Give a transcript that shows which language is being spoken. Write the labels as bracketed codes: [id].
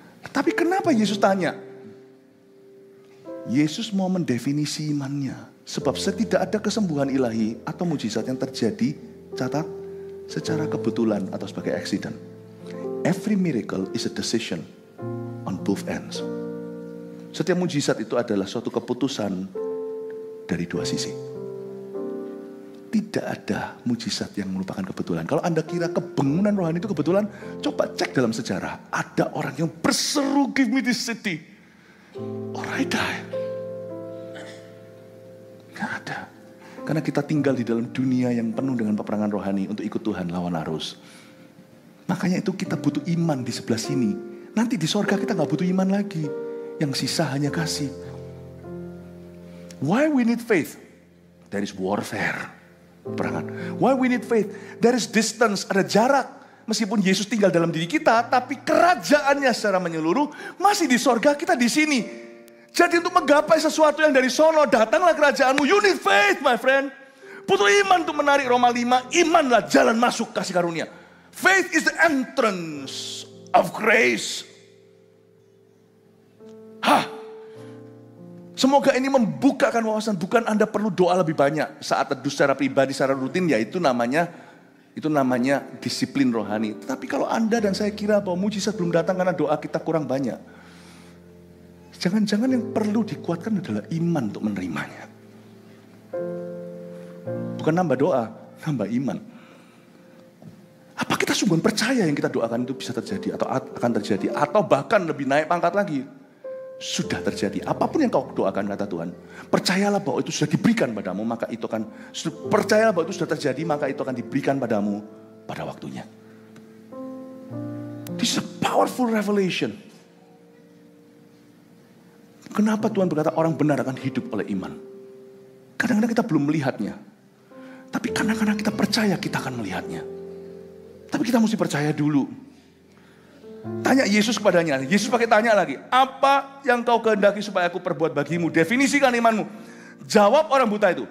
[id] Tapi kenapa Yesus tanya? Yesus mau mendefinisi imannya. Sebab tidak ada kesembuhan ilahi atau mujizat yang terjadi, catat, secara kebetulan atau sebagai accident. [en] Every miracle is a decision on both ends. [id] Setiap mujizat itu adalah suatu keputusan dari dua sisi. Tidak ada mujizat yang merupakan kebetulan. Kalau Anda kira kebangunan rohani itu kebetulan, coba cek dalam sejarah. Ada orang yang berseru, [en] give me this city, or I die. [id] Gak ada. Karena kita tinggal di dalam dunia yang penuh dengan peperangan rohani untuk ikut Tuhan lawan arus. Makanya itu kita butuh iman di sebelah sini. Nanti di sorga kita gak butuh iman lagi. Yang sisa hanya kasih. [en] Why we need faith? There is warfare. [id] Perangan. [en] Why we need faith? There is distance, [id] ada jarak. Meskipun Yesus tinggal dalam diri kita, tapi kerajaannya secara menyeluruh masih di sorga, kita di sini. Jadi untuk menggapai sesuatu yang dari sono, datanglah kerajaanmu. [en] You need faith, my friend. [id] Butuh iman untuk menarik. Roma 5, imanlah jalan masuk kasih karunia. [en] Faith is the entrance of grace. [id] Semoga ini membukakan wawasan. Bukan Anda perlu doa lebih banyak saat teduh secara pribadi, secara rutin. Ya itu namanya disiplin rohani. Tapi kalau Anda dan saya kira bahwa mujizat belum datang karena doa kita kurang banyak. Jangan-jangan yang perlu dikuatkan adalah iman untuk menerimanya. Bukan nambah doa, nambah iman. Apa kita sungguh percaya yang kita doakan itu bisa terjadi atau akan terjadi? Atau bahkan lebih naik pangkat lagi. Sudah terjadi. Apapun yang kau doakan kata Tuhan. Percayalah bahwa itu sudah diberikan padamu. Maka itu akan, percayalah bahwa itu sudah terjadi. Maka itu akan diberikan padamu pada waktunya. [en] This is a powerful revelation. [id] Kenapa Tuhan berkata orang benar akan hidup oleh iman? Kadang-kadang kita belum melihatnya. Tapi kadang-kadang kita percaya kita akan melihatnya. Tapi kita mesti percaya dulu. Tanya Yesus kepadanya. Yesus pakai tanya lagi. Apa yang kau kehendaki supaya aku perbuat bagimu? Definisikan imanmu. Jawab orang buta itu.